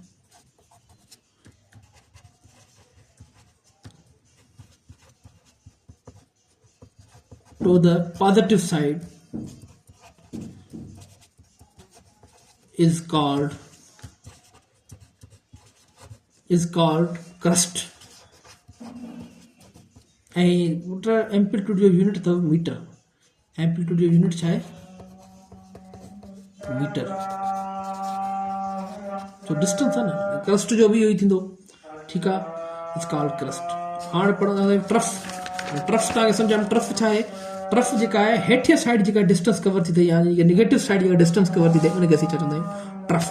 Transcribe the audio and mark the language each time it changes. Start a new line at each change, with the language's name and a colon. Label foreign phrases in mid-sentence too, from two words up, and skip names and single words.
English: to the positive side is called crust।
Sindhi: एम्पलीट्यूड जो यूनिट अथव मीटर। एम्पलीट्यूड जो यूनिट छा आहे? मीटर। जो डिस्टेंस आहे न, क्रस्ट जो भी इहो ई थींदो। ठीकु आहे।
English: It's called crust.
Sindhi: हाणे पढ़ंदासीं ट्रफ। ट्रफ तव्हांखे सम्झां ट्रफ छा आहे। ट्रफ जेका आहे हेठिया साइड जेका डिस्टेंस कवर थी थिए, यानी
English: negative side
Sindhi: जेका डिस्टेंस कवर थी थिए, उनखे असीं छा चवंदा आहियूं? ट्रफ।